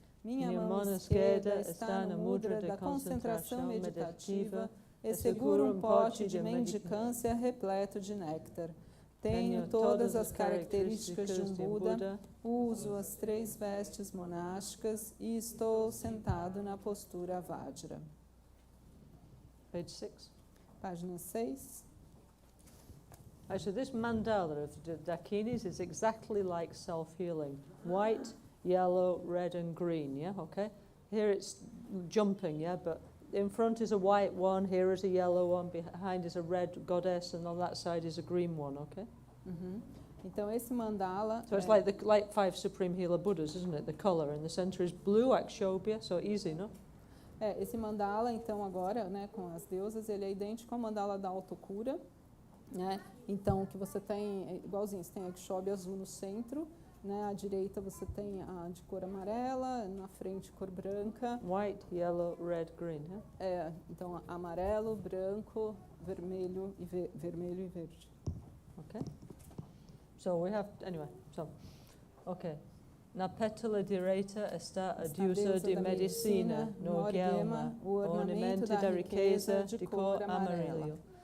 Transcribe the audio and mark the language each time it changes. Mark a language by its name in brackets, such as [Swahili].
[Portuguese] Minha mão esquerda está no mudra da concentração meditativa e segura um pote de mendicância repleto de néctar. Tenho todas as características de um Buda, uso as 3 vestes monásticas e estou sentado na postura Vajra. [English] Page 6. [Portuguese] Página 6. [English] So this mandala of Dakinis is exactly like self-healing. White, yellow, red and green, yeah, okay? Here it's jumping, yeah, but in front is a white one, here is a yellow one, behind is a red goddess, and on that side is a green one, okay? [Portuguese] Então esse mandala... [English] So it's like 5 Supreme Healer Buddhas, isn't it? The color in the center is blue, Akshobhya, so easy, no? [Portuguese] Esse mandala, então, agora, né, com as deusas, ele é idêntico ao mandala da Autocura, né? Então, o que você tem, igualzinho, você tem a Akshobhya azul no centro, né? À direita você tem a de cor amarela, na frente cor branca. [English] White, yellow, red, green, yeah? [Portuguese] Então, amarelo, branco, vermelho e verde. [English] Okay. So we have, anyway, okay. [Portuguese] Na pétala direita está a deusa de medicina, no Gelma, o ornamento da riqueza de cor amarelo.